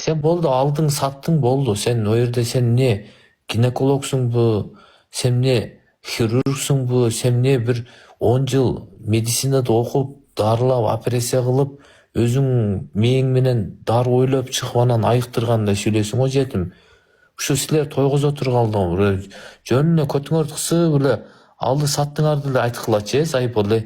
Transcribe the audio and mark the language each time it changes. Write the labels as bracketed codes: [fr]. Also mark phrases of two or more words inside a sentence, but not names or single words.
[ky] Сен болду, алдың, саттың, болду. Сен о жерде сен не гинекологсуңбу, сен не хирургсуңбу, сен не бир 10 жыл медицинада окуп, дарылап, операция кылып, өзүң мээң менен дары ойлоп чыгып анан айыктыргандай сүйлөйсүң го жетим. Ушу силер тойгозо тургалды жөн эле көтүңөрдү кысып эле алды саттыңарды эле айткылачы, айып эле.